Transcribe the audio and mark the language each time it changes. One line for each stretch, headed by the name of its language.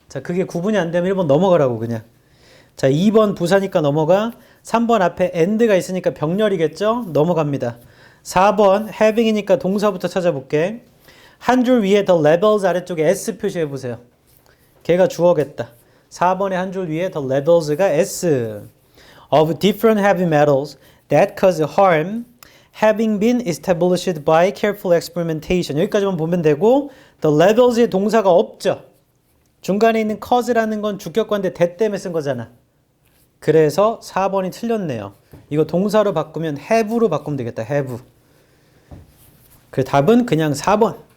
Korean: 자, 그게 구분이 안 되면 1번 넘어가라고 그냥. 자, 2번 부사니까 넘어가. 3번 앞에 and가 있으니까 병렬이겠죠? 넘어갑니다. 4번 having이니까 동사부터 찾아볼게. 한 줄 위에 the levels 아래쪽에 S 표시해 보세요. 걔가 주어겠다. 4번에 한 줄 위에 the levels가 S.
English: of different heavy metals that cause harm having been established by careful experimentation.
Korean: 여기까지만 보면 되고 the levels의 동사가 없죠. 중간에 있는 cause라는 건 주격관인데 that 때문에 쓴 거잖아. 그래서 4번이 틀렸네요. 이거 동사로 바꾸면 have로 바꾸면 되겠다. have. 그 답은 그냥 4번.